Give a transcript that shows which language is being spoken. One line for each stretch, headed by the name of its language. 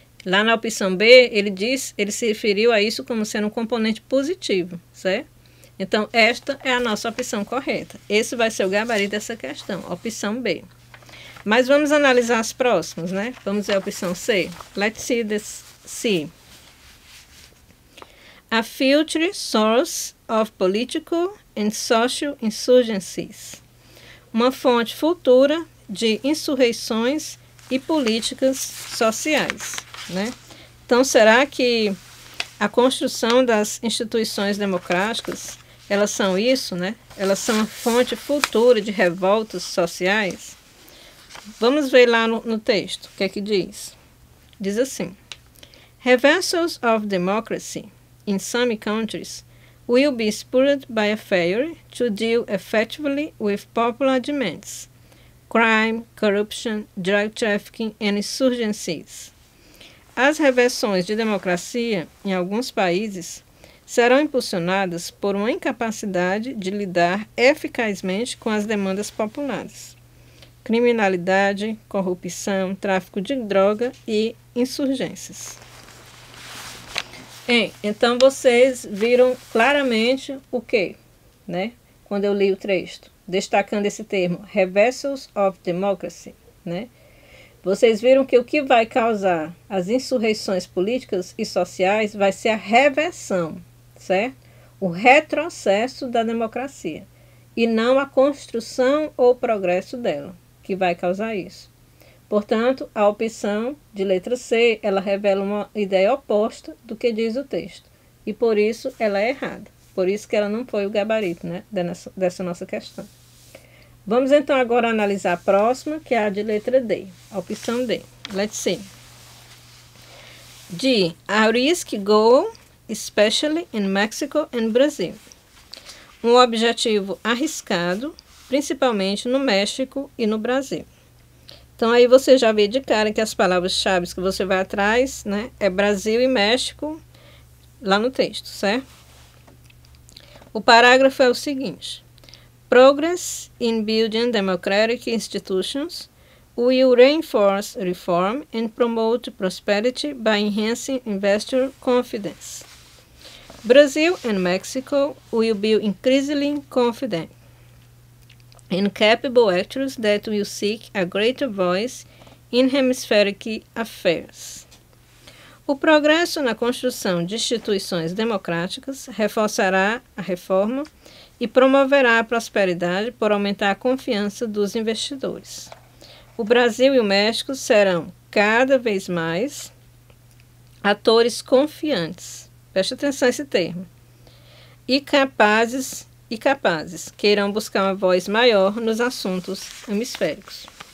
Portuguese: Lá na opção B, ele se referiu a isso como sendo um componente positivo, certo? Então, esta é a nossa opção correta. Esse vai ser o gabarito dessa questão, opção B. Mas vamos analisar as próximas, né? Vamos ver a opção C.
English: Let's see this C. A future source of political and social insurgencies.
Portuguese: Uma fonte futura de insurreições e políticas sociais, né? Então, será que a construção das instituições democráticas, elas são isso, né? Elas são a fonte futura de revoltas sociais? Vamos ver lá no texto, o que é que diz? Diz assim:
English: Reversals of democracy in some countries will be spurred by a failure to deal effectively with popular demands, crime, corruption, drug trafficking and insurgencies.
Portuguese: As reversões de democracia em alguns países serão impulsionadas por uma incapacidade de lidar eficazmente com as demandas populares. Criminalidade, corrupção, tráfico de droga e insurgências. Então vocês viram claramente o que, né? Quando eu li o texto, destacando esse termo,
English: reversals of democracy,
Portuguese: né? Vocês viram que o que vai causar as insurreições políticas e sociais vai ser a reversão, certo? O retrocesso da democracia, e não a construção ou progresso dela, que vai causar isso. Portanto, a opção de letra C, ela revela uma ideia oposta do que diz o texto, e por isso ela é errada. Por isso que ela não foi o gabarito, né, dessa nossa questão. Vamos então agora analisar a próxima, que é a de letra D, a opção D.
English: Let's see. D. A risk goal, especially in Mexico and Brazil.
Portuguese: Um objetivo arriscado, principalmente no México e no Brasil. Então aí você já vê de cara que as palavras-chave que você vai atrás, né, é Brasil e México lá no texto, certo? O parágrafo é o seguinte:
English: Progress in building democratic institutions will reinforce reform and promote prosperity by enhancing investor confidence. Brazil and Mexico will be increasingly confident. and capable actors that will seek a greater voice in hemispheric affairs.
Portuguese: O progresso na construção de instituições democráticas reforçará a reforma e promoverá a prosperidade por aumentar a confiança dos investidores. O Brasil e o México serão cada vez mais atores confiantes, preste atenção a esse termo, e capazes, que irão buscar uma voz maior nos assuntos hemisféricos.